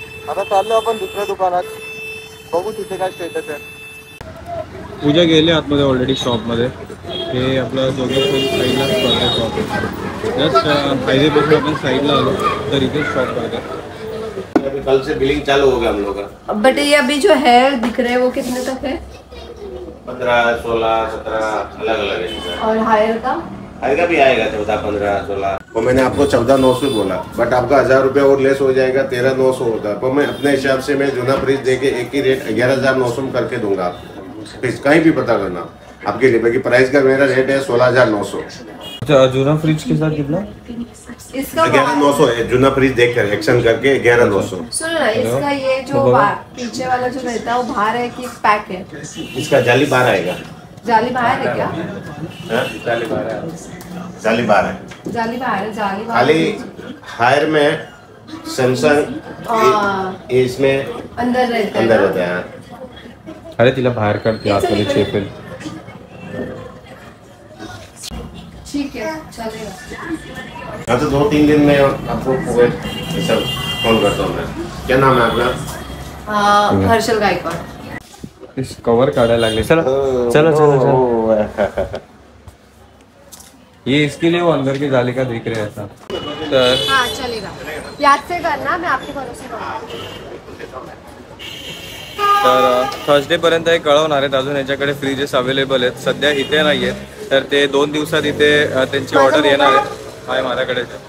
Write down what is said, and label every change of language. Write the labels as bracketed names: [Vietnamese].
[Marathi] आता चाललो आपण दुसऱ्या दुकानात, बघू तिथे काय स्टेटस आहे. पूजा गेले आतमध्ये ऑलरेडी शॉपमध्ये. हे आपलं जोगेश्वरी साईडला शॉप आहे. जस्ट हायवेपासून आपण साईडला आलो तर इथे शॉप आहे. [Hindi] कल से बिलिंग चालू हो गया हम लोग का. बट ये अभी जो है दिख रहे हैं वो कितने तक है? 15, 16, 17 अलग अलग है. और हायर का? हायर का भी आएगा 14, 15, 16. वो मैंने आपको 14,900 बोला, बट आपका 1000 रुपया और लेस हो जाएगा, 13,900 होता है. पर मैं अपने हिसाब से मैं जूना फ्रिज देके एक ही रेट 11,900 करके दूंगा आपको. कहीं भी पता करना आपके लिए. बाकी प्राइस का मेरा रेट है 16,900. अच्छा जूना फ्रिज के साथ कितना? इसका 11,900 है. जूना फ्रिज देखकर एक्शन करके 11,900. सुनो ना, इसका ये जो पीछे वाला जो रहता है वो बाहर है कि पैक है? इसका जाली बाहर आएगा. जाली बाहर है क्या? जाली बाहर है. जाली बाहर है. जाली बाहर खाली हायर में सैमसंग इसमें अंदर रहता है. [Marathi] अरे तिला बाहेर काढते आतमध्ये चेपेल. [Hindi] ठीक है चलेगा. हाँ तो 2-3 दिन में आपको सब फोन करता हूँ मैं. क्या नाम है आपका? हर्षल गायकवाड. [Marathi] इस कवर काढायला लागले. चला चला चला. [Hindi] ये इसके लिए वो अंदर की जाली का दिख रहा है ऐसा. [Marathi] तर [Hindi] हाँ चलेगा. याद से करना, मैं आपके भरोसे करूँगा. [Marathi] तर थर्सडे पर्यंत हे कळवणार आहेत. अजून याच्याकडे फ्रीजेस अवेलेबल आहेत, सध्या इथे नाही आहेत. तर ते 2 दिवसात इथे त्यांची ऑर्डर येणार आहे. माझ्याकडे